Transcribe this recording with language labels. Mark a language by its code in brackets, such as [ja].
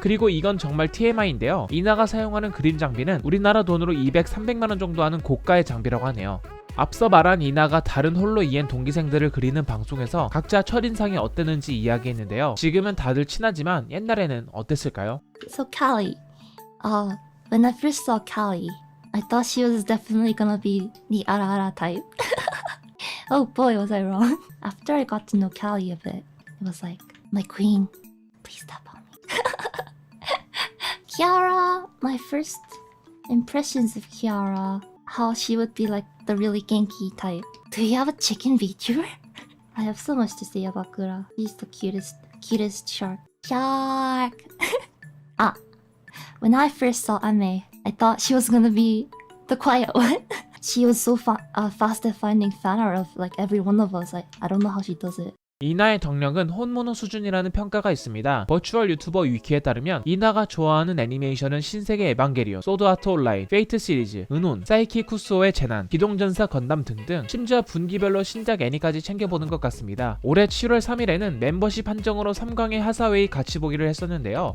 [ko] 그리고 이건 정말 TMI인데요. 이나가 사용하는 그림 장비는 우리나라 돈으로 200, 300만원 정도 하는 고가의 장비라고 하네요. 앞서 말한 이나가 다른 홀로 EN 동기생들을 그리는 방송에서 각자 첫인상이 어땠는지 이야기했는데요. 지금은 다들 친하지만 옛날에는 어땠을까요? [en] So Callie, when I first saw Callie, I thought she was definitely gonna be the Ara type. Oh boy, was I wrong. After I got to know Callie a bit, it was like, my queen, please stop on me. Kiara, my first impressions of Kiara, how she would be like the really Genki type. Do you have a chicken VTuber? I have so much to say about Kura. She's the cutest shark. Shark! When I first saw Ame, I thought she was gonna be the quiet one. She was so fast at finding fan art of like every one of us. I don't know how she does it. [ko] 이나의 덕력은 혼모노 수준이라는 평가가 있습니다. 버추얼 유튜버 위키에 따르면 이나가 좋아하는 애니메이션은 신세계 에반게리온, 소드아트 온라인, 페이트 시리즈, 은혼, 사이키 쿠스오의 재난, 기동전사 건담 등등, 심지어 분기별로 신작 애니까지 챙겨보는 것 같습니다. 올해 7월 3일에는 멤버십 한정으로 3강의 하사웨이 같이 보기를 했었는데요.